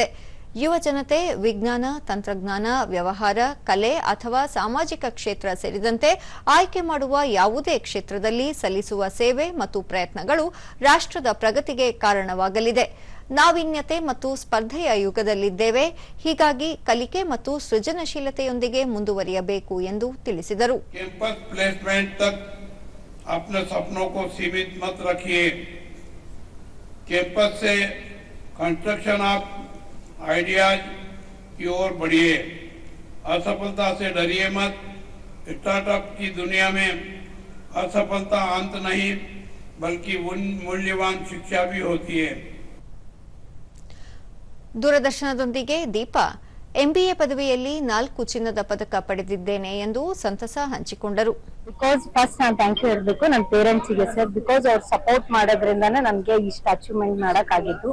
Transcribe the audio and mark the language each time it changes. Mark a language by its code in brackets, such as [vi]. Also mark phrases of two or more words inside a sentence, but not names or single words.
[kn] ಯುವ ಜನತೆ ವಿಜ್ಞಾನ, ತಂತ್ರಜ್ಞಾನ, ವ್ಯವಹಾರ, ಕಲೆ ಅಥವಾ ಸಾಮಾಜಿಕ ಕ್ಷೇತ್ರ ಸೇರಿದಂತೆ ಆಯ್ಕೆ ಮಾಡುವ ಯಾವುದೇ ಕ್ಷೇತ್ರದಲ್ಲಿ ಸಲ್ಲಿಸುವ ಸೇವೆ ಮತ್ತು ಪ್ರಯತ್ನಗಳು ರಾಷ್ಟ್ರದ ಪ್ರಗತಿಗೆ ಕಾರಣವಾಗಲಿದೆ. ನಾವೀನ್ಯತೆ ಮತ್ತು ಸ್ಪರ್ಧೆಯ ಯುಗದಲ್ಲಿದ್ದೇವೆ. ಹೀಗಾಗಿ ಕಲಿಕೆ ಮತ್ತು ಸೃಜನಶೀಲತೆಯೊಂದಿಗೆ ಮುಂದುವರಿಯಬೇಕು ಎಂದು ತಿಳಿಸಿದರು. [hi] अपने सपनों को सीमित मत रखिए। कैंपस से [en] construction of ideas [hi] की ओर बढ़िए। असफलता से डरिए मत। स्टार्टअप की दुनिया में असफलता अंत नहीं बल्कि मूल्यवान शिक्षा भी होती है। [kn] ದೂರದರ್ಶನದೊಂದಿಗೆ ದೀಪಾ ಎಂಬಿಎ ಪದವಿಯಲ್ಲಿ 4 ಚಿನ್ನದ ಪದಕ ಪಡೆದಿದ್ದೇನೆ ಎಂದು ಸಂತಸ ಹಂಚಿಕೊಂಡರು. [en] because first [kn] ನಾನು [en] thank you [kn] ಹೇಳಬೇಕು ನನ್ನ ಪೇರೆಂಟ್ಸ್ಗೆ ಸರ್. ಬಿಕಾಸ್ ಅವ್ರು ಸಪೋರ್ಟ್ ಮಾಡೋದ್ರಿಂದಾನೇ ನನಗೆ ಇಷ್ಟು ಅಚೀವ್ಮೆಂಟ್ ಮಾಡೋಕ್ಕಾಗಿತ್ತು.